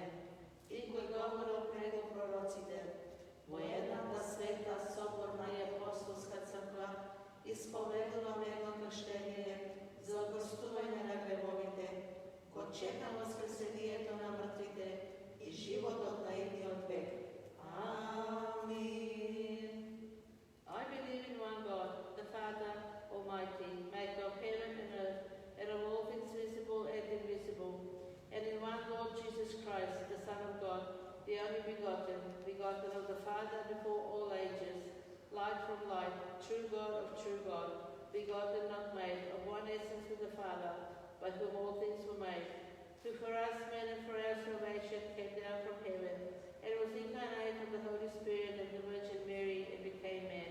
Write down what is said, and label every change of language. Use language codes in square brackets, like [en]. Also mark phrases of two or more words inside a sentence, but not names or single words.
[mk] И кој говорил преку пророците, во едната света, соборна и апостолска црква, исповедуваме едно крштение за опростување на гревовите, го чекам воскресението на мртвите и животот на идниот век. Амин. [en] I believe in one God, the Father Almighty, maker of heaven and earth, and of all things visible and invisible, and in one Lord Jesus Christ, the Son of God, the only begotten, begotten of the Father before all ages, light from light, true God of true God, begotten not made, of one essence with the Father, by whom all things were made, who for us men and for our salvation came down from heaven, and was incarnate of the Holy Spirit and the Virgin Mary, and became man.